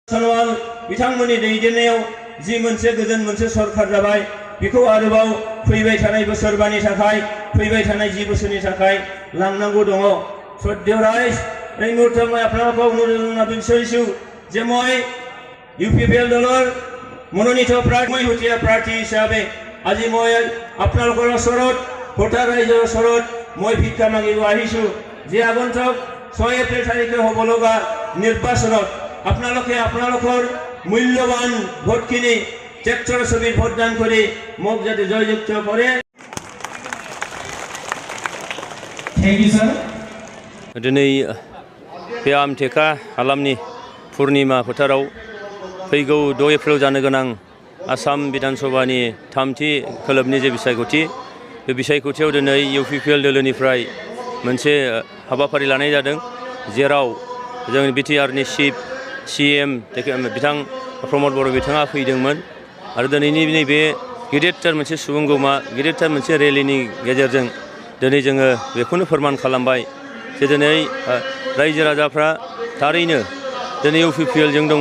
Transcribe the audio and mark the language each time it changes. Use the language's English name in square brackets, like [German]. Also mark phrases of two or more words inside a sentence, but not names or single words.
[Bodo] सनवाल बिथांमोननि दैदेननायाव जि मोनसे गोजोन मोनसे सरकार जाबाय बेखौ आरोबाव फैबाय थानाय बोसोरबानि थाखाय फैबाय थानाय 10 बोसोरनि थाखाय लांनांगौ दङ। [Assamese] শ্রদ্ধেয় রাইজ এই মুহূর্তে মই আপোনালোকক অনুৰোধ বিচাৰিছো যে মই ইউপিপিএল দলৰ মনোনীত প্ৰাৰ্থী হিচাপে আজি মই আপোনালোকৰ ওচৰত ভোটাৰ ৰাইজৰ ওচৰত মই ভিক্ষা মাগিব আহিছো যে আগন্তুক 6 এপ্ৰিল তাৰিখে হ'ব লগা নিৰ্বাচনত আপোনালোকে আপোনালোকৰ মূল্যৱান ভোটখিনি ট্ৰেক্টৰ ছবিত ভোটদান কৰি মোক যাতে জয়যুক্ত কৰে। [English] thank you sir. [Bodo] दिनै बे आमटेका हालामनि पुर्निमा फोथाराव फैगौ 6 एप्रिलाव जानो गोनां आसाम विधानसभानि थामथि खोलोबनि जे बिसायख'थि बे बिसायख'थियाव दिनै इउपिपिएल दोलोनिफ्राय मोनसे हाबाफारि लानाय जादों जेराव जोंनि बिटिआरनि चिफ सीएम बिथां प्रमद बर' बिथाङा फैदोंमोन आरो दिनैनि नैबे गिदिरथार मोनसे सुबुंगौमा गिदिरथार मोनसे रेलिनि गेजेरजों दिनै जोङो बेखौनो फोरमान खालामबाय जे दिनै रायजो राजाफ्रा थारैनो दिनै इउपिपिएलजों दङ।